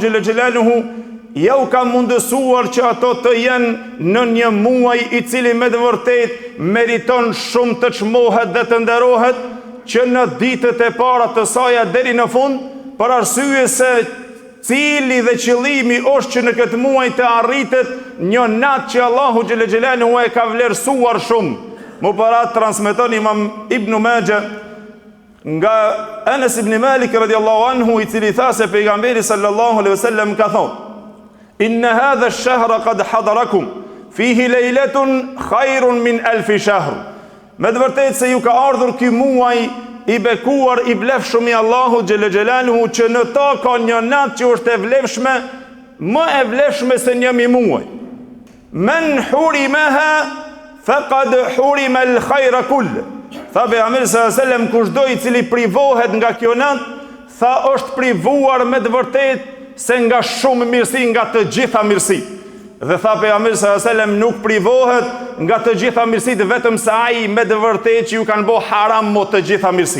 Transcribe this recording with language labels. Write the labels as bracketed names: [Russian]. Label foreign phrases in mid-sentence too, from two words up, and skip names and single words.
[Arabic] جل جلاله [Albanian] ja u ka mundësuar që ato të jenë në një muaj i cili me të vërtet meriton shumë të çmohet dhe të nderohet, që në ditët e para të saj deri në fund, për arsye se cili dhe qëllimi është që në këtë muaj të arritet një natë që Allahu [Arabic] جل جلاله [Albanian] e ka vlerësuar shumë. Mu para transmeton Imam Ibn Majah nga Anas ibn Malik [Arabic] رضي الله عنه, [Albanian] i cili tha se pejgamberi [Arabic] صلى الله عليه وسلم [Albanian] ka thonë: [Arabic] "إن هذا الشهر قد حضركم فيه ليلة خير من ألف شهر." [Albanian] Me të vërtetë se ju ka ardhur ky muaj i bekuar, i vlefshëm i Allahu [Arabic] جل جلاله, [Albanian] që në ta ka një natë që është e vlefshme, më e vlefshme se një muaj. [Arabic] من حرمها فقد حرم الخير كل. [Albanian] Tha pejgamberi [Arabic] صلى الله عليه وسلم, [Albanian] kushdo i cili privohet nga kjo natë, tha është privuar me të vërtetë se nga shumë mirësi, nga të gjitha mirësi. Dhe tha pejgamberi [Arabic] صلى الله عليه وسلم, [Albanian] nuk privohet nga të gjitha mirësitë vetëm se ai me të vërtetë që ju kanë bë haram mo të gjitha mirësi.